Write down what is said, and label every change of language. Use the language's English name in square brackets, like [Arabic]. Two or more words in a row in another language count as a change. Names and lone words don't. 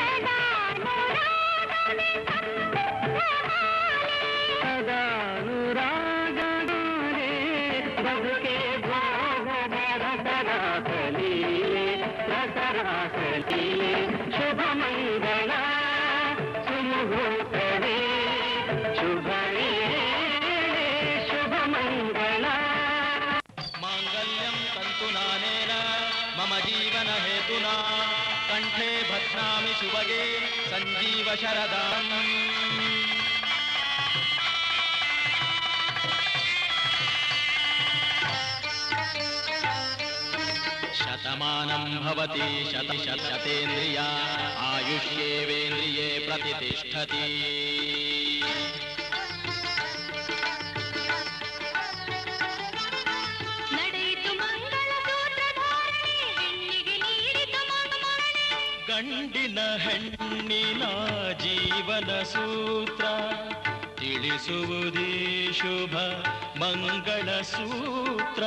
[Kannada] ಸದಾನುರಾಗಮಾಲೆ ಬದುಕೆ ಭೋಗದ ರಸರಾಸಲೀಲೆ ರಸರಾಸಲೀಲೆ ಶುಭ ಮಂಗಳ ಸುಮುಹೂರ್ತವೇ ಶುಭವೇ [Sanskrit] माङ्गल्यं तन्तुनानेन मम जीवन हेतुना कण्ठे बध्नामि सुभगे सञ्जीव शरदाम् शतमानं भवति शतेन्द्रिया आयुष्येवेन्द्रिये प्रतिष्ठति [Kannada] ಗಂಡಿನ ಹೆಣ್ಣಿನ ಜೀವನ ಸೂತ್ರ ತಿಳಿಸುವುದೇ ಶುಭ ಮಂಗಳ ಸೂತ್ರ